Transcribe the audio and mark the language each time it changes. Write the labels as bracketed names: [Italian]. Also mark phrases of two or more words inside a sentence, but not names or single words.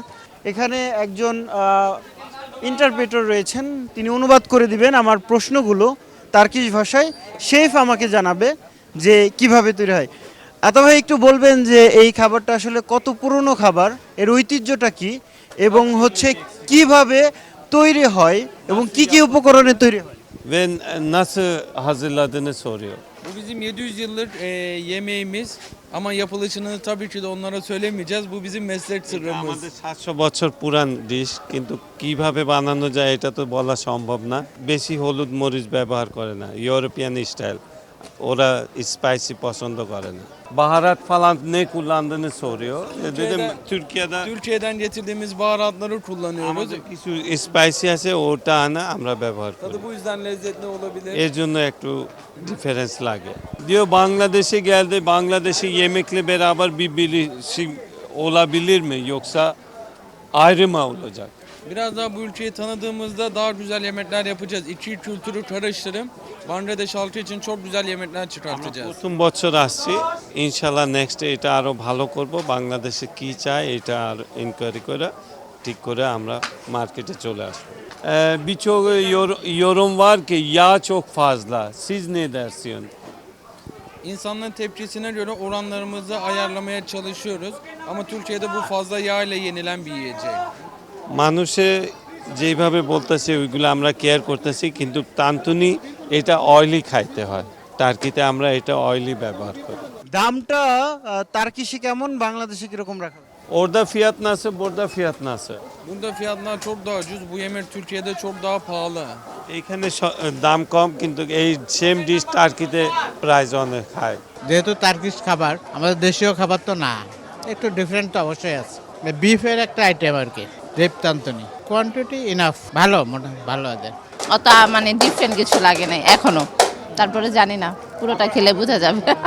[Bangla] এখানে একজন ইন্টারপ্রেটর রয়েছেন, তিনি অনুবাদ করে দিবেন আমার প্রশ্নগুলো টার্কিশ ভাষায়। শেফ আমাকে জানাবে যে কিভাবে তৈরি হয়। ভাই একটু বলবেন যে এই খাবারটা আসলে কত পুরনো খাবার, এর ঐতিহ্যটা কি এবং হচ্ছে kiভাbe তৈরি হয় এবং কি কি উপকরণে তৈরি হয়? [Turkish] Ve nasıl hazırladığını soruyor. Bu bizim 700 yıllık yemeğimiz ama yapılışını tabii ki de onlara söylemeyeceğiz. Bu bizim meslek sırrımız. [Bangla] আমাদের 700 বছর পুরান ডিশ, কিন্তু কিভাবে বানানো যায় এটা তো বলা সম্ভব না। বেশি হলুদ মরিচ ব্যবহার করে না, [English] European style. [Bangla] Oরা spicy পছন্দ করে না। [Turkish] Baharat falan ne kullandığını soruyor. Dedim Türkiye'de Türkiye'den getirdiğimiz baharatları kullanıyoruz. [Bangla] আমাদের কিছু স্পাইসি আছে, ওটা আনা আমরা ব্যবহার করি। [Turkish] Tadı bu yüzden lezzetli olabilir. [Bangla] এর জন্য একটু ডিফারেন্স লাগে। [Turkish] Diyor Bangladeş'e geldi, Bangladeş'i yemekle beraber bir birleşim olabilir mi, yoksa ayrı mı olacak? Biraz daha bu ülkeyi tanıdığımızda daha güzel yemekler yapacağız. İki kültürü karıştırıp Bangladeş halkı için çok güzel yemekler [Bangla] আমরা [Turkish] çıkartacağız. [Bangla] প্রথম বছর আসছি, [Arabic] إن شاء الله [Bangla] নেক্সট এটা আরো ভালো করব। বাংলাদেশে কি চায় এটা আর ইনকোয়ারি করে ঠিক করে আমরা মার্কেটে চলে আসবো। [Turkish] Birçok yorum var ki yağ çok fazla. Siz ne dersiniz? İnsanların tepkisine göre oranlarımızı ayarlamaya çalışıyoruz. Ama Türkiye'de bu fazla yağ ile yenilen bir yiyecek. [Bangla] মানুষে যেভাবে বলতেছে ওইগুলো আমরা কেয়ার করতেছি, কিন্তু তান্তুনি এটা অয়েলি খাইতে হয়। টার্কিতে আমরা এটা অয়েলি ব্যবহার kori. দামটা টার্কিশে কেমন, বাংলাদেশে কিরকম রাখা হয়? [Turkish] Orada fiyat nasıl, burada fiyat nasıl? Bunda fiyatlar çok daha ucuz. Bu yemek Türkiye'de çok daha pahalı. [Bangla] এইখানে দাম কম, কিন্তু এই [English] same dish [Bangla] টার্কিতে প্রাইস অনেক হাই। যেহেতু টার্কিশ খাবার আমাদের দেশীয় খাবার তো না, একটু ডিফারেন্ট তো অবশ্যই আছে। বিফের একটা আইটেম আর কি, রেপতান্তনি। [English] quantity enough, [Bangla] ভালো, মোটামুটি ভালো আছে। অত মানে ডিফারেন্ট কিছু লাগে নাই এখনো, তারপরে জানি না, পুরোটা খেলে বোঝা যাবে।